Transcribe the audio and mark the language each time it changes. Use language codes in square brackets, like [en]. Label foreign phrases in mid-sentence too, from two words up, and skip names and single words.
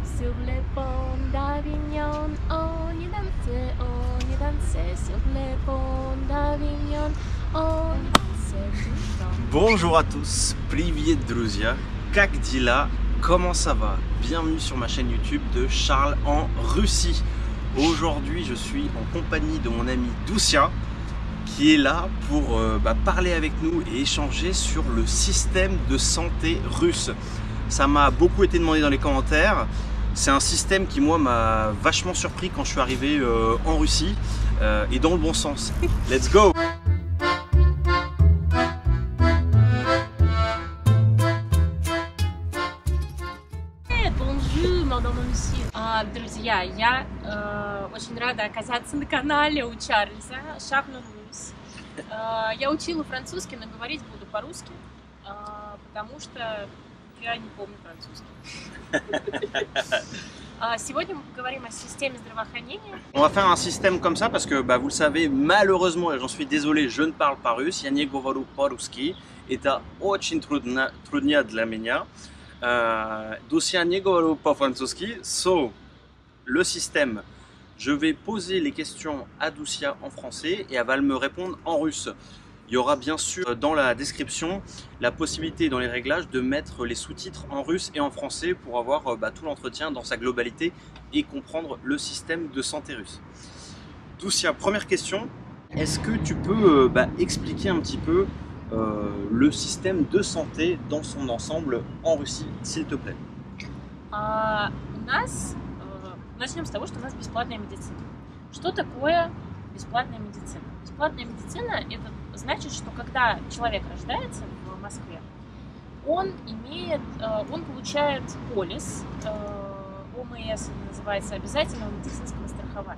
[fr] sur le pont d'Avignon. On y dansait sur le pont d'Avignon. On y dansait tout le temps. Bonjour à tous, [ru] Привет, друзья, как дела, [fr] comment ça va? Bienvenue sur ma chaîne YouTube de Charles en Russie. Aujourd'hui, je suis en compagnie de mon ami Doucia qui est là pour parler avec nous et échanger sur le système de santé russe. Ça m'a beaucoup été demandé dans les commentaires. C'est un système qui, moi, m'a vachement surpris quand je suis arrivé en Russie et dans le bon sens. [en] Let's go! [ru] Друзья, я очень рада оказаться на канале у Чарльза Шарль Рус. Я учила французский, но говорить буду по-русски, потому что я не помню французский. Сегодня мы поговорим о системе здравоохранения. [fr] On va faire un système comme ça parce que vous le savez, malheureusement, et j'en suis désolé, je ne parle pas russe. [ru] Я не говорю по-русски. Это очень трудно для меня. Doucia не говорю по-французски. [fr] So, le système, je vais poser les questions à Doucia en français et elle va me répondre en russe. Il y aura bien sûr dans la description la possibilité dans les réglages de mettre les sous-titres en russe et en français pour avoir tout l'entretien dans sa globalité et comprendre le système de santé russe. Doucia, première question, est-ce que tu peux expliquer un petit peu le système de santé dans son ensemble en Russie, s'il te plaît? [ru] Начнем с того, что у нас бесплатная медицина. Что такое бесплатная медицина? Бесплатная медицина – это значит, что когда человек рождается в Москве, он получает полис, ОМС называется, обязательного медицинского страхования.